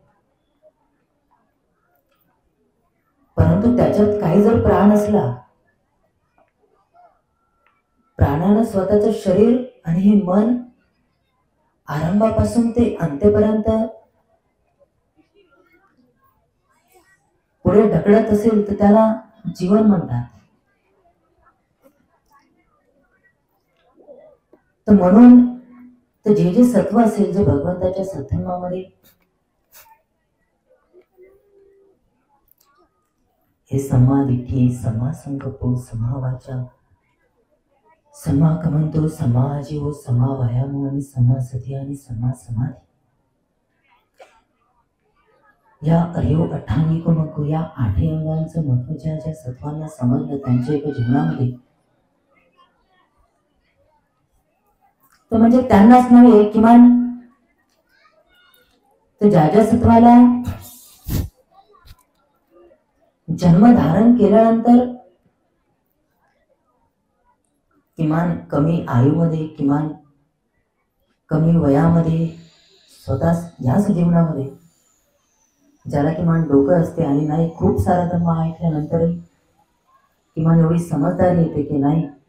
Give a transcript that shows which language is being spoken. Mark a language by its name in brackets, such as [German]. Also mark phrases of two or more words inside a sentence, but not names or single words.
[Marathi] परंतु त्याच्यात काही जर प्राण असला, प्राणानं स्वतःचं शरीर आणि हे मन आरंभापासून ते अंत्यपर्यंत पुढे ढकलत असेल तर त्याला जीवन म्हणतात. तर म्हणून तर जे जे सत्व असेल, जे भगवंताच्या सत्संगामध्ये हे [Pali] सम्मा दिठ्ठी, सम्मा संकल्पो, सम्मा वाचा, सम्मा कमंतो, सम्मा आजीव, सम्मा व्यायामो आणि सम्मा सती [Marathi] आणि [Pali] सम्मा समाधी. [Marathi] या [Pali] अरियो अठ्ठांगिको [Marathi] नको, या आठही अंगांचं महत्व ज्या ज्या सत्वांना समजलं त्यांच्या एका जीवनामध्ये तर म्हणजे त्यांनाच नव्हे, किमान तर ज्या सत्वाला जन्म धारण केल्यानंतर किमान कमी आयुमध्ये, किमान कमी वयामध्ये, स्वतः याच जीवनामध्ये ज्याला किमान डोकं असते आणि नाही खूप सारा धम्म ऐकल्यानंतरही किमान एवढी समजदारी येते की नाही